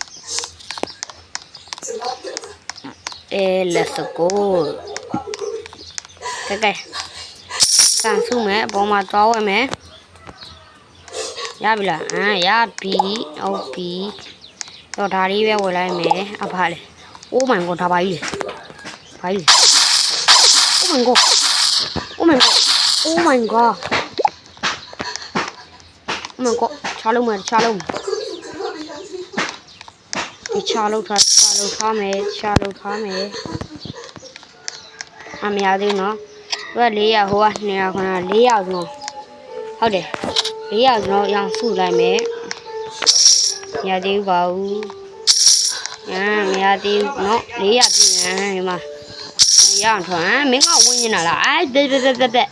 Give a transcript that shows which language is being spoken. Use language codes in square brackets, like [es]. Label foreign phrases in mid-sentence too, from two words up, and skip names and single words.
[en] let's go [my] ကဲကန်စုမယ်အပေါ်မှာသွားဝယ်မယ်ရပြီလားရပြီဟုတ်ပြီတော့ဒါလေးပဲဝယ်လိုက်မယ်အဖားလေ [en] oh my god [my] ဒါပါကြီးလေ [en] oh my god [my] ချလုံးဒီချလုံး ထားမယ်မရသေးဘူးနော်သူက400ဟိုက200ခဏ400ကျွန်တော်ဟုတ်တယ်400ကျွန်တော်ရအောင်စုလိုက်မယ်မရသေးဘူးပါဘူးမရသေးဘူးနော်400ပြင်ဒီမှာရအောင်ထွန်းမင်းကဝင်နေတာလားတက်မကြငါ